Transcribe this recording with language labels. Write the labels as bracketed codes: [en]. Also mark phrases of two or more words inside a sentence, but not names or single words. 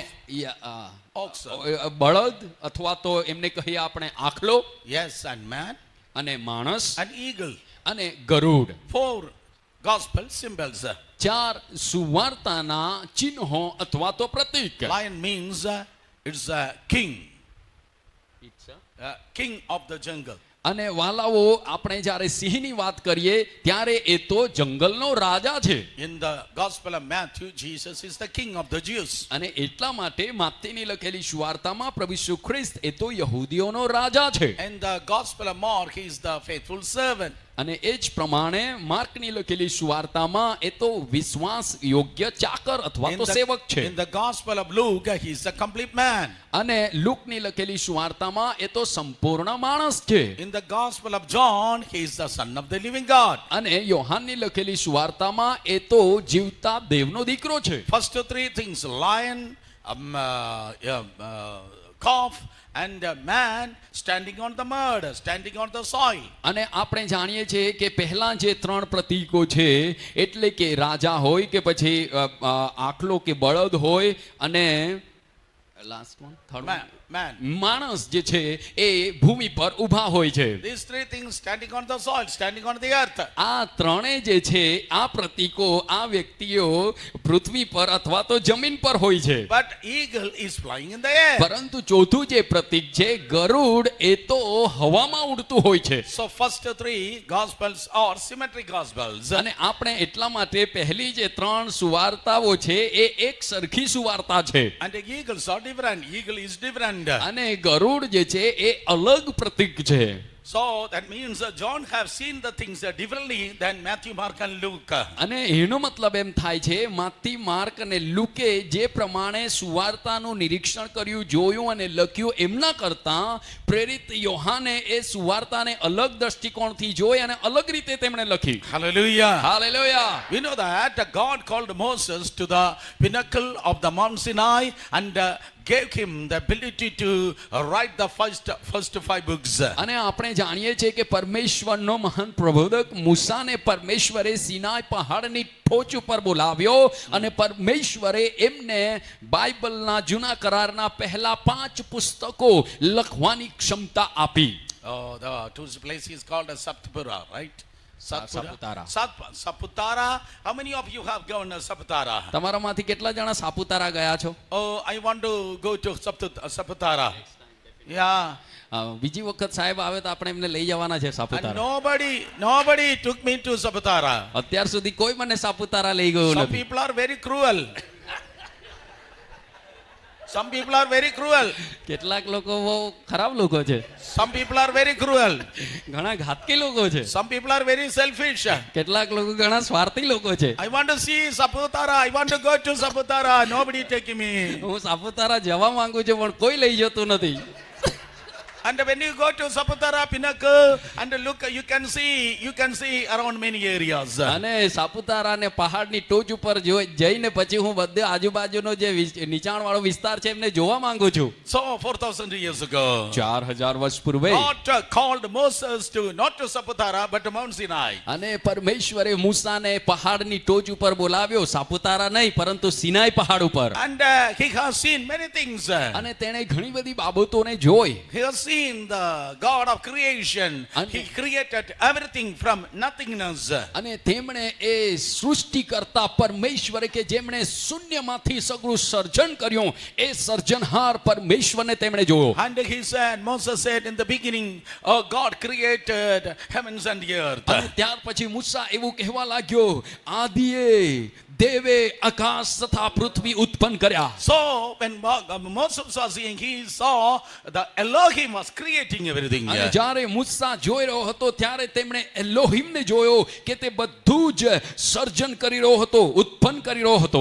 [en] ox. [gu] બળદ અથવા તો એમને કહીએ આપણે આખલો. [en] Yes, and man, [gu] અને માણસ [en] and eagle. [gu] અને ગરુડ. [en] 4 gospel symbols. [gu] 4 સુવાર્તાના ચિહ્નો અથવા તો પ્રતીક. [en] Lion means it's a king, king of the jungle. [gu] અને વાલાઓ આપણે જ્યારે સિંહની વાત કરીએ ત્યારે એ તો જંગલનો રાજા છે. [en] In the gospel of Matthew, Jesus is the king of the Jews. [gu] અને એટલા માટે માથેની લખેલી સુવાર્તામાં પ્રભુ ઈસુ ખ્રિસ્ત એ તો યહૂદીઓનો રાજા છે. [en] In the gospel of Mark, he is the faithful servant. [gu] અને એ જ પ્રમાણે માર્કની લખેલી સુવાર્તામાં એ તો વિશ્વાસ યોગ્ય ચાકર અથવા તો સેવક છે. [en] In the Gospel of Luke, he is a complete man. [gu] અને લુકની લખેલી સુવાર્તામાં એ તો સંપૂર્ણ માણસ છે. [en] In the Gospel of John, he is the Son of the living God. [gu] અને યોહાનની લખેલી સુવાર્તામાં એ તો જીવતા દેવનો દીકરો છે. [en] First three things: lion, calf, and a man standing on the mud, standing on the soil. [gu] અને આપણે જાણીએ છીએ કે પહેલા જે ત્રણ પ્રતીકો છે એટલે કે રાજા હોય કે પછી આખલો કે બળદ હોય અને [en] last one third Man. [gu] માણસ જે છે એ ભૂમિ પર ઊભા હોય છે. [en] These three things standing on the soil, standing on the earth. [gu] આ ત્રણે જે છે આ પ્રતીકો આ વ્યક્તિઓ પૃથ્વી પર અથવા તો જમીન પર હોય છે. [en] But eagle is flying in the air. [gu] પરંતુ ચોથું જે પ્રતીક છે ગરુડ એ તો હવામાં ઉડતું હોય છે. [en] So first three gospels are symmetric gospels. [gu] અને આપણે એટલા માટે પહેલી જે ત્રણ સુવાર્તાઓ છે એ એક સરખી સુવાર્તા છે. [en] And the eagles are different. Eagle is different. [gu] અને ગરુડ જે છે એ અલગ પ્રતીક છે. [en] So that means John have seen the things differently than Matthew, Mark and Luke. [gu] અને એનો મતલબ એમ થાય છે માથી માર્ક અને લુકે જે પ્રમાણે સુવાર્તાનું નિરીક્ષણ કર્યું જોયું અને લખ્યું એમના કરતા પ્રેરિત યોહાને એ સુવાર્તાને અલગ દૃષ્ટિકોણથી જોઈ અને અલગ રીતે તેમણે લખી. [en] Hallelujah. [gu] હાલેલુયા. [en] We know that God called Moses to the pinnacle of the Mount Sinai and gave him the ability to write the first 5 books. [gu] અને આપણે જાણીએ છીએ કે પરમેશ્વરનો મહાન પ્રબોધક મૂસાને પરમેશ્વરે સિનાઈ પહાડની ટોચ ઉપર બોલાવ્યો અને પરમેશ્વરે એમને બાઇબલના જૂના કરારના પહેલા 5 પુસ્તકો લખવાની ક્ષમતા આપી. [en] Oh, the tourist place is called as Satpura, right? Saputara. Saputara. How many of you have gone to Saputara? [gu] તમારામાંથી કેટલા જણા સાપુતારા ગયા છો? [en] Oh, I want to go to Saputara. Yeah. [gu] બીજી વખત સાહેબ આવે તો આપણે એમને લઈ જવાના છે [en] And [gu] સાપુતારા. [en] nobody took me to Saputara. [gu] અત્યાર સુધી કોઈ મને સાપુતારા લઈ ગયો [en] Some [gu] નથી. [en] people are very cruel. Some people are very cruel. [gu] કેટલાક લોકો બહુ ખરાબ લોકો છે. [en] Some people are very cruel. [gu] ઘણા ઘાતકી લોકો છે. [en] Some people are very selfish. [gu] કેટલાક લોકો ઘણા સ્વાર્થી લોકો છે. [en] I want to see Saputara. I want to go to Saputara. Nobody taking me. [gu] હું સાપુતારા જવા માંગુ છું પણ કોઈ લઈ જતું નથી. [en] And when you go to Saputara pinnacle and look, you can see around many areas. [gu] અને સાપુતારા ને પહાડની ટોચ ઉપર જઈને પછી હું બધે આજુબાજુનો જે નીચાણ વાળો વિસ્તાર છે એમને જોવા માંગુ છું. [en] So 4,000 years ago, [gu] 4000 વર્ષ પૂર્વે [en] God called Moses to not to Saputara but to Mount Sinai. [gu] અને પરમેશ્વરે મૂસાને પહાડની ટોચ ઉપર બોલાવ્યો, સાપુતારા નહીં પરંતુ સિનાઈ પહાડ ઉપર. [en] And he has seen many things. [gu] અને તેણે ઘણી બધી બાબતોને જોઈ. [en] He has seen the God of creation. He created everything from nothingness. [gu] અને તેમણે એ સૃષ્ટિકર્તા પરમેશ્વરે કે જેમણે શૂન્યમાંથી સગળું સર્જન કર્યું એ સર્જનહાર પરમેશ્વરને તેમણે જોયો. [en] And he said, Moses said, in the beginning, God created heavens and the earth. [gu] અને ત્યાર પછી મૂસા એવું કહેવા લાગ્યો, આદિએ દેવે આકાશ તથા પૃથ્વી ઉત્પન્ન કર્યા. [en] So when Moses was seeing, he saw the Elohim was creating everything. [gu] અને જ્યારે મૂસા જોઈ રહ્યો હતો ત્યારે તેમણે એલોહિમને જોયો કે તે બધું જ સર્જન કરી રહ્યો હતો, ઉત્પન્ન કરી રહ્યો હતો.